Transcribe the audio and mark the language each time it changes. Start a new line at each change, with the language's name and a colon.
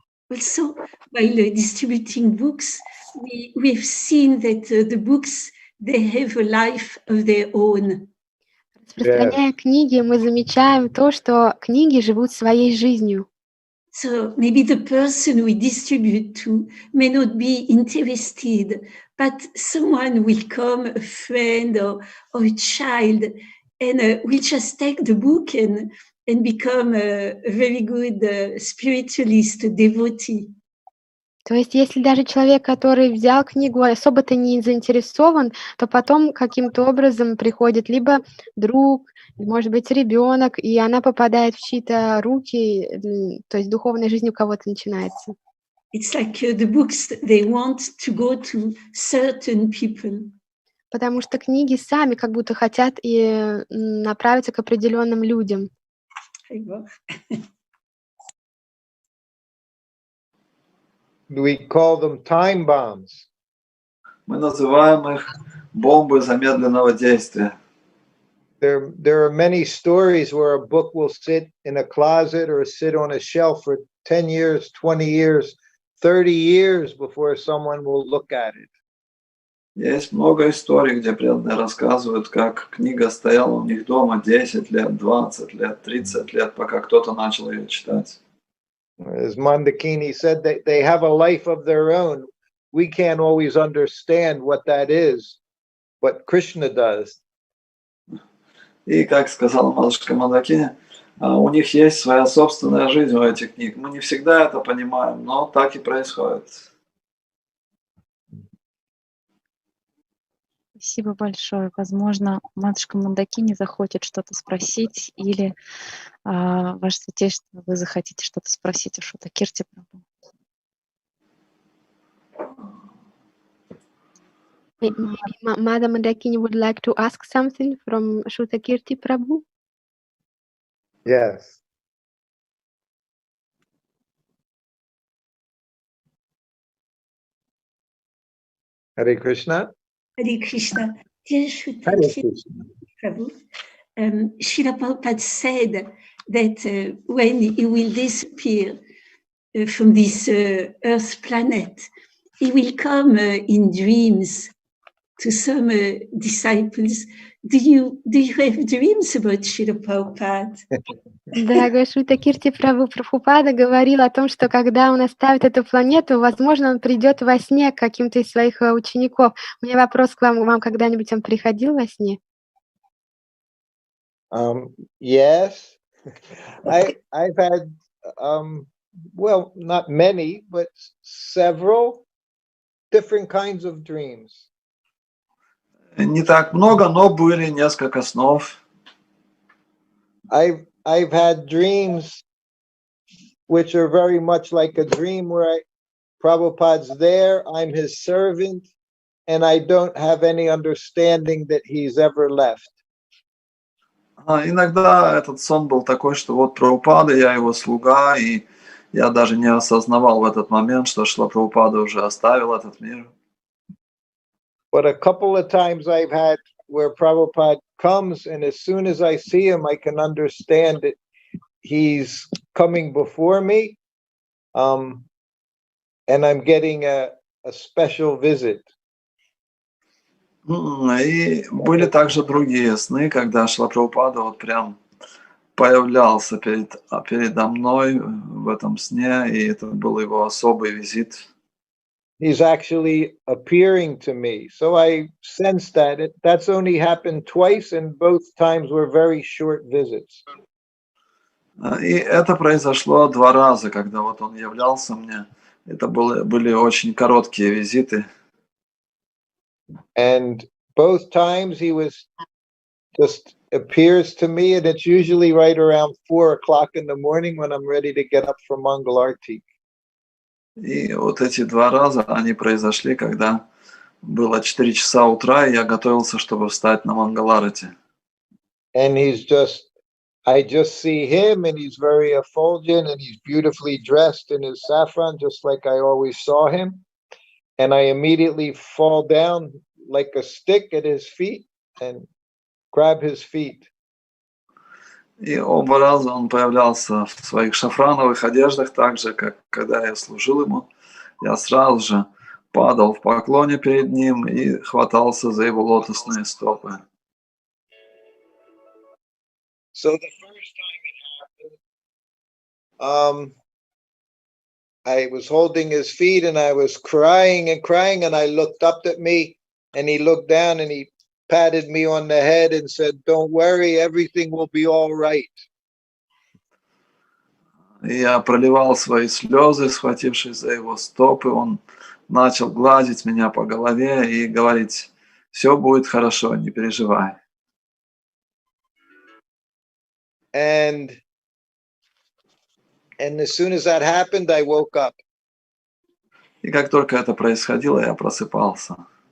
English: Also, while distributing books, we've seen that the books, they have a life of their own.
Russian: Распространяя книги, мы замечаем то, что книги живут своей жизнью.
English: So maybe the person we distribute to may not be interested, but someone will come, a friend or a child, and will just take the book and become a very good spiritualist, devotee.
Russian: То есть, если даже человек, который взял книгу, особо-то не заинтересован, то потом каким-то образом приходит либо друг, может быть, ребенок, и она попадает в чьи-то руки, то есть духовная жизнь у кого-то начинается.
English: It's like the books, they want to go to certain people.
Russian: Потому что книги сами как будто хотят и направиться к определенным людям.
English: We call them time bombs.
Russian: Мы называем их бомбы замедленного действия.
English: There are many stories where a book will sit in a closet or sit on a shelf for 10 years, 20 years, 30 years before someone will look at it.
Russian: Есть много историй, где преданные рассказывают, как книга стояла у них дома 10 лет, 20 лет, 30 лет, пока кто-то начал ее читать.
English: As Moндакини said, they have a life of their own. We can't always understand what that is, but Krishna does.
Russian: И, как сказала матушка Мондакини, у них есть своя собственная жизнь у этих книг. Мы не всегда это понимаем, но так и происходит. Спасибо большое. Возможно, матушка Мондакини захочет что-то спросить, или Ваше Святейшество, вы захотите что-то спросить у Шрута Кирти Прабху.
English: Madam Moндакини would like to ask something from Шрута Кирти Прабху. Yes. Hare Krishna. Hare Krishna. Dear Shruta Prabhu, Srila Prabhupada said that when he will disappear from this Earth planet, he will come in dreams to some disciples. Do you have dreams about Srila Prabhupada?
Russian: Дорогой Шрута Кирти Прабху, Прабхупада говорил о том, что когда он оставит эту планету, возможно, он придет во сне к каким-то из своих учеников. У меня вопрос к вам. Вам когда-нибудь он приходил во сне?
English: Yes. I've had, well, not many, but several different kinds of dreams.
Russian: Не так много, но были несколько снов.
English: I've had dreams which are very much like a dream where Prabhupada's there, I'm his servant, and I don't have any understanding that he's ever left.
Russian: Иногда этот сон был такой, что вот Прабхупада, я его слуга, и я даже не осознавал в этот момент, что Шрила Прабхупада уже оставил этот мир.
English: But a couple of times I've had where Prabhupada comes, and as soon as I see him, I can understand that he's coming before me, and I'm getting a special visit.
Russian: И были также другие сны, когда Шрила Прабхупада вот прям появлялся передо мной в этом сне, и это был его особый визит.
English: He's actually appearing to me. So I sense that that's only happened twice, and both times were very short visits.
Russian: И это произошло 2 раза, когда вот он являлся мне. Это были очень короткие визиты.
English: And both times he was just appears to me, and it's usually right around 4 o'clock in the morning when I'm ready to get up for Mangal Arti.
Russian: И вот эти два раза, они произошли, когда было 4 часа утра, и я готовился, чтобы встать на Мангаларати.
English: And I just see him, and he's very effulgent, and he's beautifully dressed in his saffron, just like I always saw him. And I immediately fall down like a stick at his feet and grab his feet.
Russian: И оба раза он появлялся в своих шафрановых одеждах, так же, как когда я служил ему. Я сразу же падал в поклоне перед ним и хватался за его лотосные стопы.
English: So the first time it happened, I was holding his feet and I was crying, and I looked up at me, and he looked down and he patted me on the head and said, "Don't worry, everything will be all right."
Russian: Я проливал свои слезы, схватившись за его стопы. Он начал гладить меня по голове и говорить: все будет хорошо, не переживай.
English: And as soon as that happened, I woke up.
Russian: И как только это происходило, я просыпался.